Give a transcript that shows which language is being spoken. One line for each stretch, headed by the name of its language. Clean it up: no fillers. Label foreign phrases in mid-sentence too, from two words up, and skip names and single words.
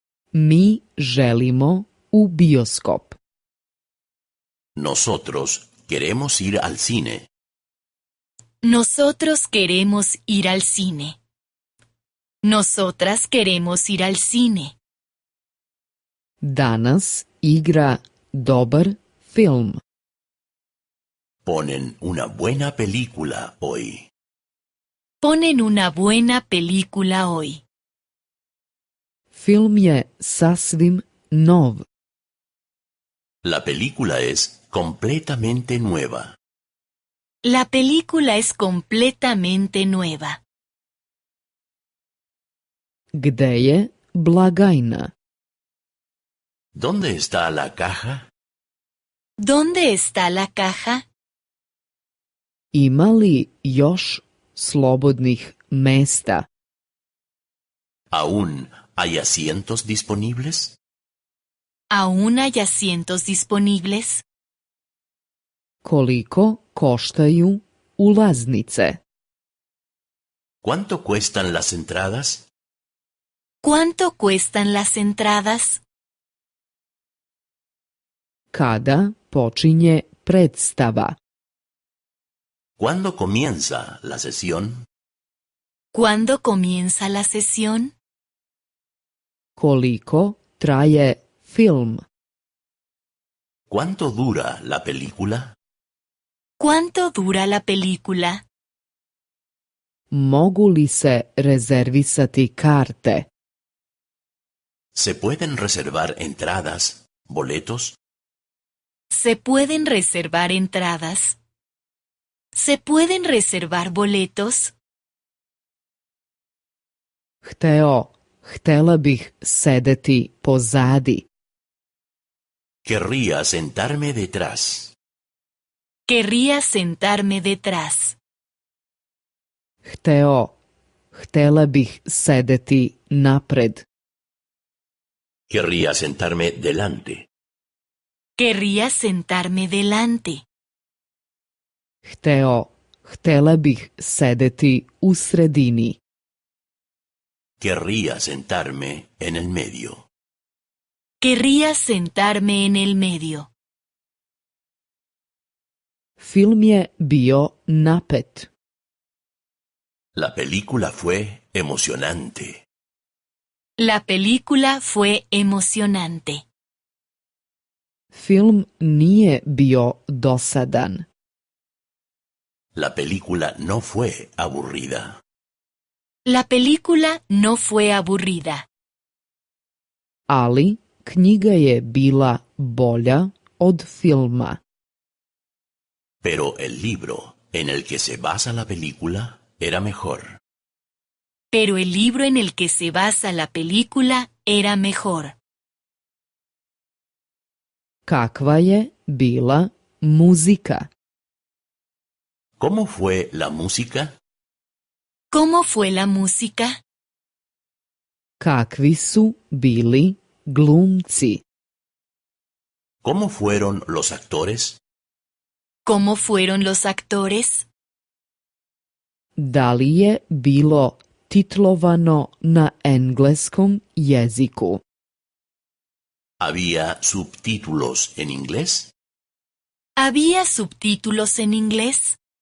Serbian: Mi želimo u bioskop.
Spanish: Nosotros queremos ir al cine. Nosotros queremos ir al cine. Nosotras queremos ir al cine.
Serbian: Danas igra dobar film.
Spanish: Ponen una buena película hoy. Ponen una buena película hoy.
Serbian: Film je sasvim nov.
Spanish: La película es completamente nueva. La película es completamente nueva.
Serbian: Gde je blagajna?
Spanish: ¿Dónde está la caja? ¿Dónde está la caja?
Serbian: Ima li još slobodnih mesta?
Spanish: ¿Aún hay asientos disponibles? ¿Aún hay asientos disponibles?
Serbian: Koliko koštaju ulaznice?
Spanish: ¿Cuánto cuestan las entradas? ¿Cuánto cuestan las entradas?
Serbian: Kada počinje predstava?
Spanish: ¿Cuándo comienza la sesión? ¿Cuándo comienza la sesión?
Serbian: Koliko traje film?
Spanish: ¿Cuánto dura la película? ¿Cuánto dura la película?
Serbian: Mogu li se rezervisati karte?
Spanish: ¿Se pueden reservar entradas, boletos? ¿Se pueden reservar entradas? ¿Se pueden reservar boletos?
Serbian: Htela bih sedeti pozadi.
Spanish: Querría sentarme detrás. Querría sentarme detrás.
Serbian: Htela bih sedeti napred.
Spanish: Querría sentarme delante. Querría sentarme delante.
Serbian: Htela bih sedeti u sredini.
Spanish: Querría sentarme en el medio. Querría sentarme en el medio.
Serbian: Film je bio napet.
Spanish: La película fue emocionante. La película fue emocionante.
Serbian: Film nije bio dosadan.
Spanish: La película no fue aburrida. La película no fue aburrida.
Serbian: Ali knjiga je bila bolja od filma.
Spanish: Pero el libro en el que se basa la película era mejor. Pero el libro en el que se basa la película era mejor.
Serbian: Kakva je bila muzika?
Spanish: ¿Cómo fue la música? ¿Cómo fue la música?
Serbian: Kakvi su bili glumci?
Spanish: ¿Cómo fueron los actores? ¿Cómo fueron los actores?
Serbian: Da li je bilo titlovano na engleskom jeziku?
Spanish: ¿Había subtítulos en inglés? ¿Había subtítulos en inglés?